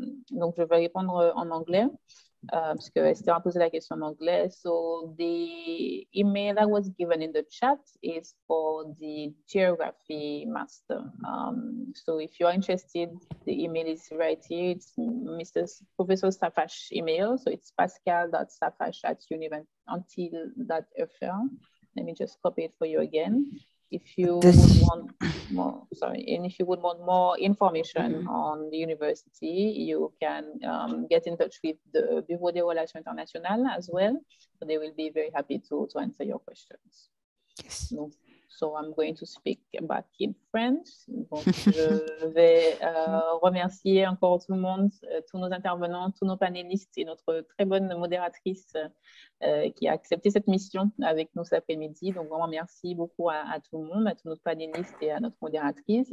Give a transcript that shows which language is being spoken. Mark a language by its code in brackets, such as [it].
[fr] Donc, je vais répondre en anglais, parce que Esther a posé la question en anglais. [en] So, the email that was given in the chat is for the geography master. So, if you are interested, the email is right here. It's Professor Safash email. So, it's pascal.safash@univantil.fr. Let me just copy it for you again. If you want more information on the university, you can get in touch with the Bureau des Relations Internationales as well. So they will be very happy to answer your questions. Yes. So I'm going to speak back in French. [fr] Donc, je vais remercier encore tout le monde, tous nos intervenants, tous nos panélistes et notre très bonne modératrice qui a accepté cette mission avec nous cet après-midi. Donc, vraiment, merci beaucoup à tout le monde, à tous nos panélistes et à notre modératrice.